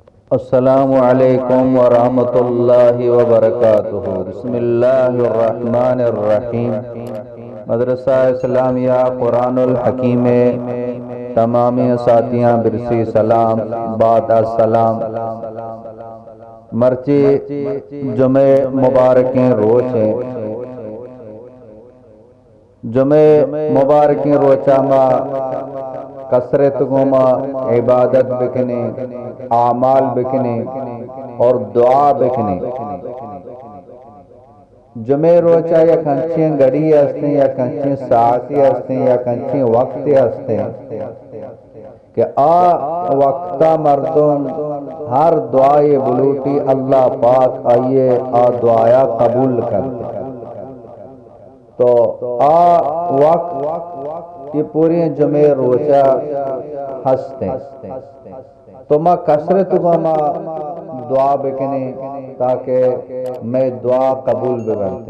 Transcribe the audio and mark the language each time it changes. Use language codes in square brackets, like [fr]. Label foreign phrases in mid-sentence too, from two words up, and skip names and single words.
[ar] السلام علیکم ورحمۃ اللہ وبرکاتہ۔ بسم اللہ الرحمن الرحیم۔ [bal] مدرسہ اسلامیہ قرآن الحکیم تمام ساتھیاں برسی سلام بعد السلام۔ مرچی جمعہ مبارکیں روچیں، جمعہ مبارکیں روچا ما کثرت گما عبادت بکنے، اعمال بکنے اور دعا بکنے۔ جمعہ روچا یا کنچیں گڑی ہستے یا کنچیں ساعتی ہستے یا کنچیں وقت ہستے کہ وقتا مردم ہر دعائے بلوٹی اللہ پاک آئیے دعایا قبول کرتے۔ تو وقت یہ پوری جمعہ روچا ہستے تو ما کثرت ما دعا بکنے تاکہ میں دعا قبول بگنتے۔